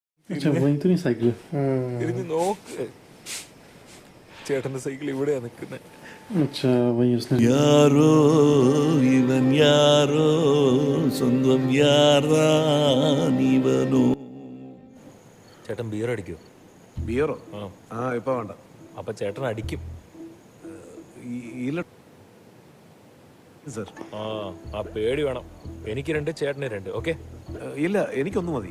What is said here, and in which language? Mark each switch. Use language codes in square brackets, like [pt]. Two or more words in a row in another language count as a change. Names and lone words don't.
[hi] अच्छा वहीं तो नहीं साइकिल [ml] തിരിഞ്ഞ് നോക്ക്. ചേട്ടന്റെ സൈക്കിൾ ഇവിടെയാ നിൽക്കുന്നത്. [hi] अच्छा वहीं उसने [ta] யாரோ இவன் யாரோ சொந்தம் யாரான் இவனோ. [ml] ചേട്ടൻ ബിയർ അടിക്കോ? ബിയറോ? ആ. ഇപ്പൊ വേണ്ട. അപ്പൊ ചേട്ടൻ അടിക്കും. ഇല്ല സർ. ആ പേടി വേണം. എനിക്ക് 2, ചേട്ടന് 2. ഓക്കെ, ഇല്ല, എനിക്കൊന്നു മതി.